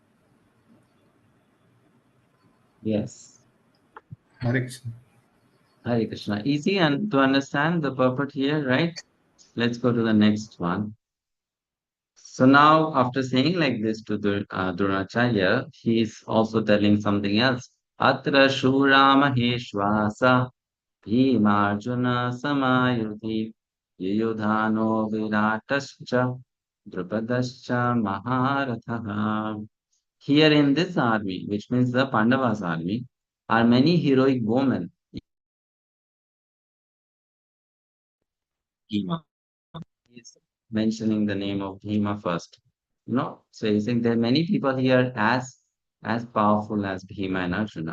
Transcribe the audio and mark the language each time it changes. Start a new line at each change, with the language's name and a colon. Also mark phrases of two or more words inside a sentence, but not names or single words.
English: Yes. Hare Krishna. Hare Krishna. Easy and to understand the purport here, right? Let's go to the next one. So now, after saying like this to Dronacharya, he is also telling something else.
Sanskrit: Atra Shura Maheshwasa Bhimarjuna Samayuti Yuyudhano Viratascha Drupadascha Maharatha.
English: Here in this army, which means the Pandavas army, are many heroic women. Bhima. He's mentioning the name of Bhima first. So he's saying there are many people here as powerful as Bhima and Arjuna.